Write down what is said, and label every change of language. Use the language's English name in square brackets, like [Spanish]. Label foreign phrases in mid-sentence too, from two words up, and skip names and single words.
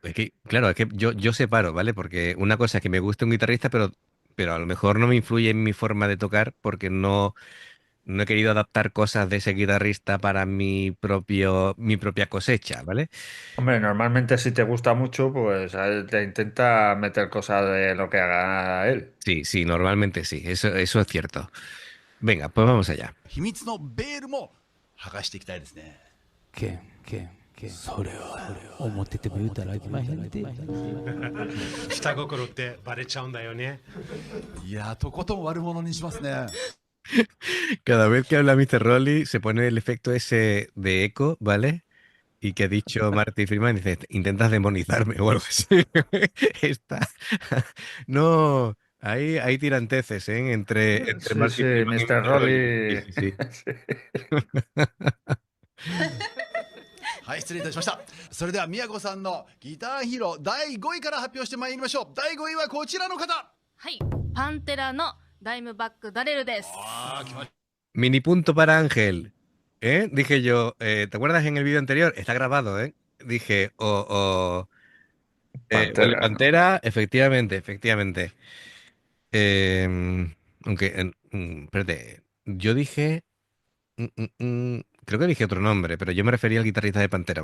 [Spanish] Es que, claro, es que yo separo, ¿vale? Porque una cosa es que me guste un guitarrista, pero a lo mejor no me influye en mi forma de tocar porque no he querido adaptar cosas de ese guitarrista para mi propia cosecha, ¿vale? Hombre, normalmente si te gusta mucho, pues a él te intenta meter cosas de lo que haga él. Sí, sí, normalmente sí, eso es cierto. Venga, pues vamos allá. [Japanese] 秘密のベールも剥がしていきたいですね。けん、下心ってバレちゃうんだよね。いやとことん悪者にしますね。 [Spanish] Cada vez que habla Mr. Rolly se pone el efecto ese de eco, ¿vale? Y que ha dicho Marty Freeman, dice, intentas demonizarme o algo así. Está. No, hay tiranteces, ¿eh? Entre Sí, Marty sí, Freeman y Mr. Mr. Rolly. Sí, Rolly. sí, sí. Sí. [Japanese] はい失礼いたしました。それでは宮子さんのギターヒーロー第5位から発表してまいりましょう。第5位はこちらの方。はい、パンテラのダイムバックダレルです。ああ来まし [Spanish] Mini punto para Ángel. ¿Eh? Dije yo, ¿te acuerdas en el vídeo anterior? Está grabado, ¿eh? Dije, o el de Pantera, ¿no? Pantera, efectivamente, efectivamente. Aunque, espérate, yo dije, creo que dije otro nombre, pero yo me refería al guitarrista de Pantera.